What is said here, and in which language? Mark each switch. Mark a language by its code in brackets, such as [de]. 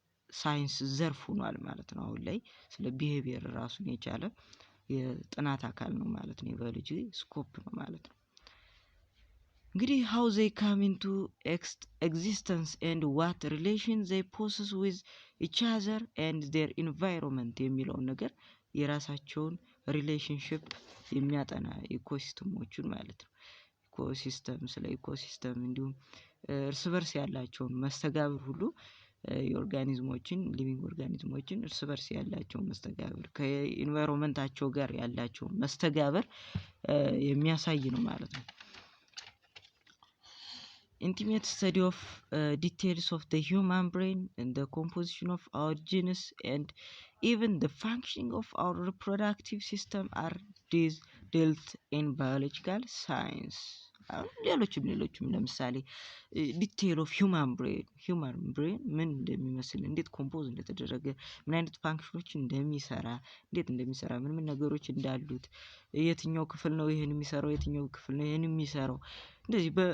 [am] ሳይንስ ዘርፍ ሆኗል ማለት ነው። አሁን ላይ ስለ ቢሄቪየር ራሱን የቻለ የጥናት አካል ነው ማለት ነው። የባዮሎጂ ስኮፕ ነው ማለት ነው። እንግዲህ [en] how they come into existence and what relation they possess with each other and their environment [am] የሚለውን ነገር የራሳቸውን ሪሌሽንሺፕ የሚያጠና ኢኮሲስተሞችን ማለት ነው። ኢኮሲስተም ስለ ኢኮሲስተም እንዲሁም እርስ በርስ ያላቸውን መስተጋብር ሁሉ የኦርጋኒዝሞችን ሊቪንግ ኦርጋኒዝሞችን እርስ በርስ ያላቸውን መስተጋብር ከኢንቫይሮንመንታቸው ጋር ያላቸውን መስተጋብር የሚያሳይ ነው ማለት ነው። [en] Intimate study of details of the human brain and the composition of our genes and even the functioning of our reproductive system are dealt in biological science. [am] ሌሎችም ለምሳሌ ዲቴል ኦፍ ሂውማን ብሬን ምን እንደሚመስል፣ እንዴት ኮምፖዝ እንደተደረገ፣ ምን አይነት ፋንክሽኖች እንደሚሰራ፣ ምን ነገሮች እንዳሉት፣ የትኛው ክፍል ነው ይሄን የሚሰራው፣ የትኛው ክፍል ነው ይሄን የሚሰራው፣ እንደዚህ